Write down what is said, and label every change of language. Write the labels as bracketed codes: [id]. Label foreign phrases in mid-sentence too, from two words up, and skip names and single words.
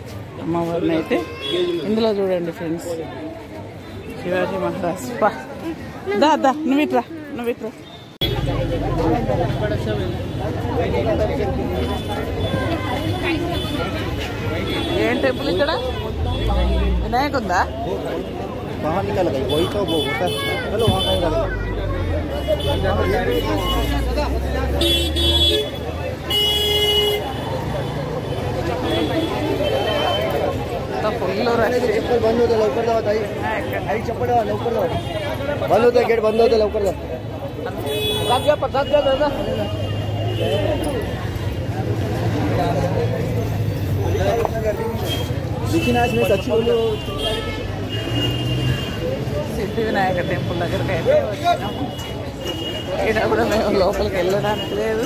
[te] అమ్మవారిని అయితే ఇందులో చూడండి ఫ్రెండ్స్. శివాజీ మహారాజ్. దా నువ్విట్రా. ఏం టెంపుల్ ఇక్కడ? వినాయక ఉందా? [mr] फुल रश बंद होता लवकर जाओ ताई आई चप्पल लवकर जाओ बंद होता गेट बंद होता लवकर जाओ [te] సిద్ధి వినాయక టెంపుల్ దగ్గరికి అయితే వచ్చినాము. ఇక్కడ కూడా మేము లోపలికి వెళ్ళడానికి లేదు.